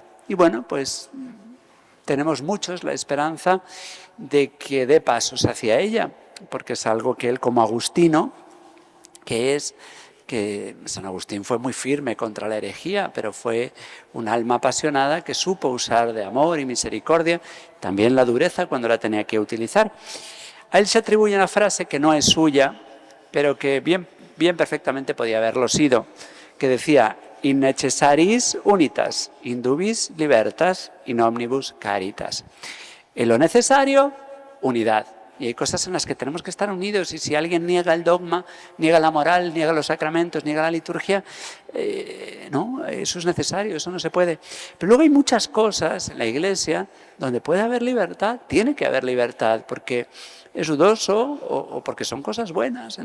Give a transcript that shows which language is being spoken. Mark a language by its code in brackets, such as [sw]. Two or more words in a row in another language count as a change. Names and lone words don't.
[es] Y bueno, pues tenemos muchos la esperanza de que dé pasos hacia ella, porque es algo que él, como agustino, que San Agustín fue muy firme contra la herejía, pero fue un alma apasionada que supo usar de amor y misericordia, también la dureza cuando la tenía que utilizar. A él se atribuye una frase que no es suya, pero que bien perfectamente podía haberlo sido, que decía: [la] in necessaris unitas, in dubis libertas, in omnibus caritas. [es] En lo necesario, unidad. Y hay cosas en las que tenemos que estar unidos, y si alguien niega el dogma, niega la moral, niega los sacramentos, niega la liturgia, no, eso es necesario, eso no se puede. Pero luego hay muchas cosas en la Iglesia donde puede haber libertad, tiene que haber libertad, porque es dudoso o porque son cosas buenas.